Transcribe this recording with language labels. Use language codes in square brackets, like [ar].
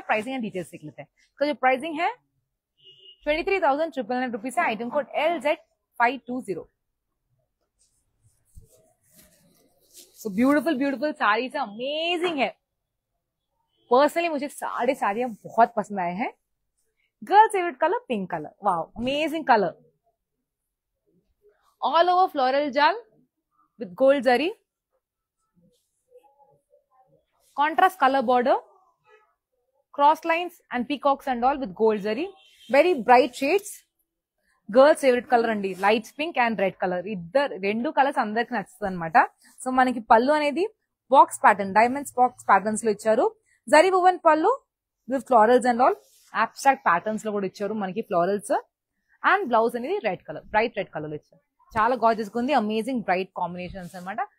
[hi] Pricing and details देख लेते हैं। इसका जो प्राइसिंग है 23,999 रुपीज है, item code LZ520। So beautiful beautiful sari से अमेजिंग है। पर्सनली मुझे सारे साड़ियां बहुत पसंद आए हैं। Girls favourite colour pink colour, wow amazing colour. [en] All over floral jaal with gold zari, contrast color border, cross lines and peacocks and all with gold zari, very bright shades. Girls favorite color andi, light pink and red color, [te] ఇద్దరు రెండు colours అందరికి నచ్చుతుంది అనమాట. So మనకి పళ్ళు అనేది box pattern, diamonds box patterns లో ఇచ్చారు. జరీ వువెన్ పళ్ళు with florals and all, abstract patterns లో కూడా ఇచ్చారు మనకి ఫ్లోరల్స్. అండ్ బ్లౌజ్ అనేది red colour, bright red colour లో ఇచ్చారు. చాలా గార్జియస్ గా ఉంది, అమేజింగ్ బ్రైట్ కాంబినేషన్స్ అనమాట.